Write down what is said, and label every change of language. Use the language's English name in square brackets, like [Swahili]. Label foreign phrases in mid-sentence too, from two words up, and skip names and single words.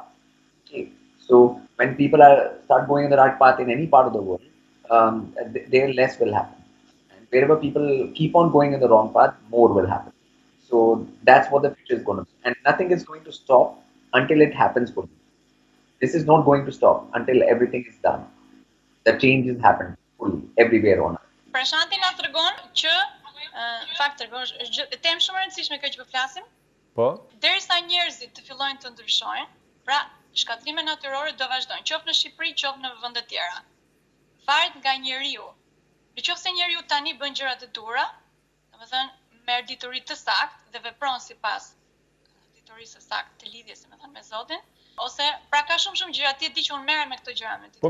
[English] Okay, so when people start going on the right path in any part of the world, there less will happen. And wherever people keep on going in the wrong path, more will happen. So that's what the future is going to be. And nothing is going to stop until it happens fully. This is not going to stop until everything is done. The change is happened fully everywhere on earth. [Albanian] Prashanti na tregon që në fakt tregon temë shumë e rëndësishme kjo që po flasim. Po? Derisa njerëzit të fillojnë të ndryshojnë, pra shkatrimet natyrore do vazhdojnë, qoftë në Shqipëri, qoftë në vende të tjera. Varet nga njeriu. Nëse njeriu tani bën gjëra të dhura, domethënë merr dituri të saktë dhe vepron sipas diturisë së saktë të lidhjes, domethënë me Zotin, ose pra ka shumë gjëra ti di që unë merrem me këto gjëra me ti.